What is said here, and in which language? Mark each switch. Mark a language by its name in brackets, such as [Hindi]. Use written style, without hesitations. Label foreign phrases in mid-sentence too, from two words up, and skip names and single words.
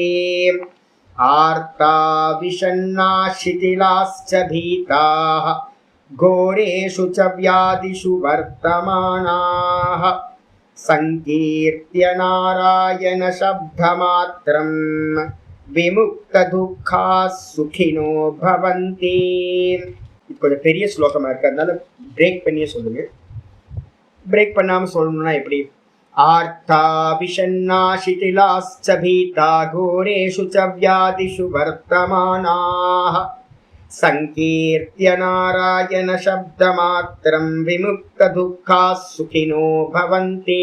[Sanskrit] आर्ता विषण्णा शिथिलाश्च भीताः घोरेषु च व्याधिषु वर्तमानाः संकीर्त्य नारायण शब्दमात्रं विमुक्तदुःखा सुखिनो भवन्ति। [Tamil] இது கொஞ்சம் பெரிய ஸ்லோகமாக இருக்குது, அதனால பிரேக் பண்ணியே சொல்லுங்க. பிரேக் பண்ணாமல் சொல்லணும்னா எப்படி? [Sanskrit] आर्ता विषण्णा शिथिलाश्च भीता घोरेषु च व्याधिषु वर्तमानाः संकीर्त्य नारायण शब्दमात्रं विमुक्तदुःखा सुखिनो भवन्ति।